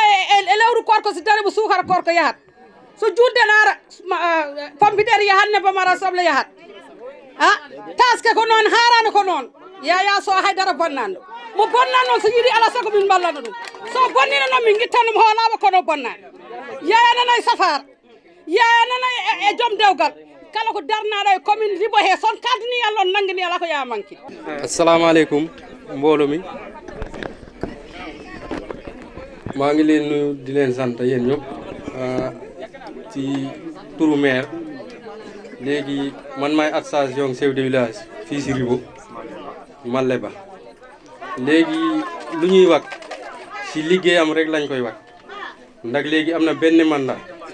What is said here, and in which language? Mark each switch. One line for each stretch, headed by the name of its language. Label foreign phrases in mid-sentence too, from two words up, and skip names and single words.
Fula: e lewru korko so dariɓo sukara korko yahat so julde naara pompidere yahat ne bamara soble yahat ha taske ko noon harano ko noon Yaya Sow haydara bonnanɗo mo bonnan noon so yiiɗi ala sago min ballano ɗum so bonnino noon min guittanmo hoolama kono bonnani Yaya nanay safara Yaya nanay e joom dewgal kala ko darnaɗo e commune Ribot he son kaldini Allah on nangini ala ko ya manki
Wolof: assalamu aleykum mbooloo mi maa ngi leen nuyu di leen sant yéen ñëpp ci turu maire léegi man maay
French: association chef de village
Wolof: fii si Ribot Maleba léegi lu ñuy wax si liggéeyam rek lañ koy wax ndax léegi am na benn mandat